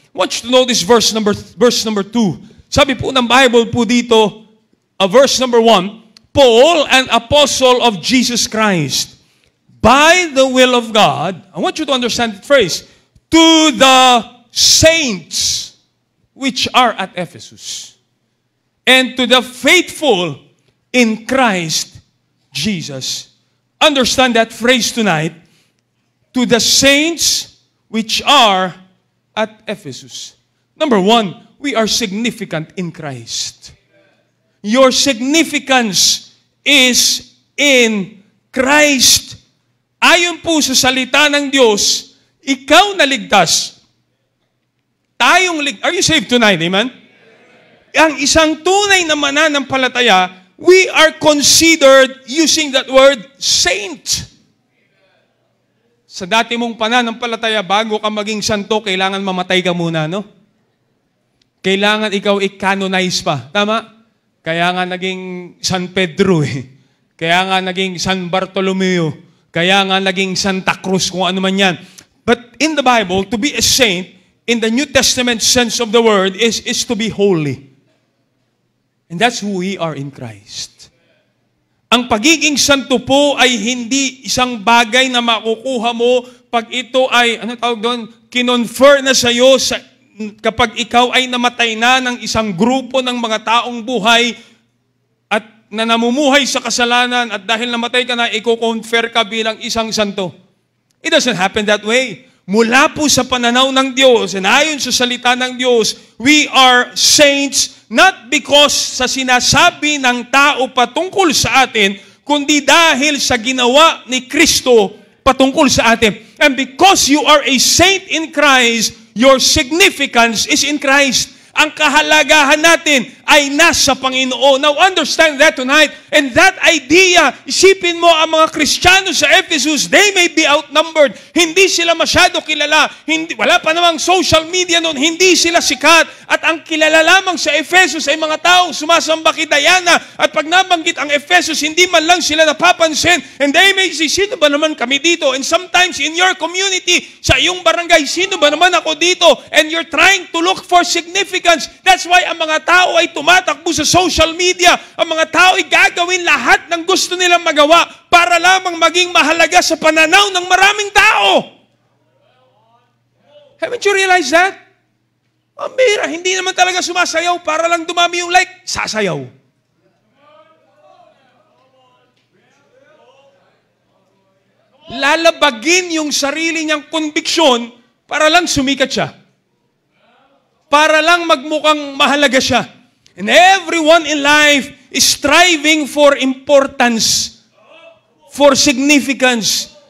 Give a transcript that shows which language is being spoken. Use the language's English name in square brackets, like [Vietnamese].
[English] I want you to know this verse number 2. [Filipino] Sabi po ng Bible po dito, [English] verse number 1, Paul, an apostle of Jesus Christ, by the will of God, I want you to understand the phrase, to the saints which are at Ephesus, and to the faithful in Christ Jesus. Understand that phrase tonight. To the saints which are at Ephesus. Number 1, we are significant in Christ. Your significance is in [Filipino] Christ, ayon po sa salita ng Diyos, ikaw na ligtas. Tayong ligtas. [English] Are you saved tonight? Amen? [Filipino] Ang isang tunay na mananampalataya, [English] we are considered, using that word, saint. [Filipino] Sa dati mong pananampalataya, bago ka maging santo, kailangan mamatay ka muna, no? Kailangan ikaw i-canonize pa. Tama? Kaya nga naging San Pedro eh. Kaya nga naging San Bartolomeo. Kaya nga naging Santa Cruz, kung ano man yan. [English] But in the Bible, to be a saint, in the New Testament sense of the word, is to be holy. And that's who we are in Christ. [Filipino] Ang pagiging santo po ay hindi isang bagay na makukuha mo pag ito ay, ano tawag doon, kinonfer na sa'yo kapag ikaw ay namatay na ng isang grupo ng mga taong buhay at na namumuhay sa kasalanan at dahil namatay ka na, i-confer ka bilang isang santo. [English] It doesn't happen that way. [Filipino] Mula po sa pananaw ng Diyos, and ayon sa salita ng Diyos, [English] we are saints not because [Filipino] sa sinasabi ng tao patungkol sa atin, kundi dahil sa ginawa ni Kristo patungkol sa atin. [English] And because you are a saint in Christ, your significance is in Christ. [Filipino] Ang kahalagahan natin ay nasa Panginoon. [English] Now understand that tonight. And that idea, [Filipino] isipin mo ang mga Kristiyano sa Ephesus, [English] they may be outnumbered. [Filipino] Hindi sila masyado kilala. Wala pa namang social media noon. Hindi sila sikat. At ang kilala lamang sa Ephesus ay mga taong sumasamba kay Diana. At pag nabanggit ang Ephesus, hindi man lang sila napapansin. [English] And they may say, [Filipino] sino ba naman kami dito? [English] And sometimes in your community, [Filipino] sa iyong barangay, sino ba naman ako dito? [English] And you're trying to look for significance. That's why [Filipino] ang mga tao ay tumatakbo sa social media. Ang mga tao ay gagawin lahat ng gusto nilang magawa para lamang maging mahalaga sa pananaw ng maraming tao. [English] Haven't you realized that? [Filipino] Ang bira, hindi naman talaga sumasayaw para lang dumami yung like, sasayaw. Lalabagin yung sarili niyang konbiksyon para lang sumikat siya. Para lang magmukhang mahalaga siya. [English] And everyone in life is striving for importance, for significance.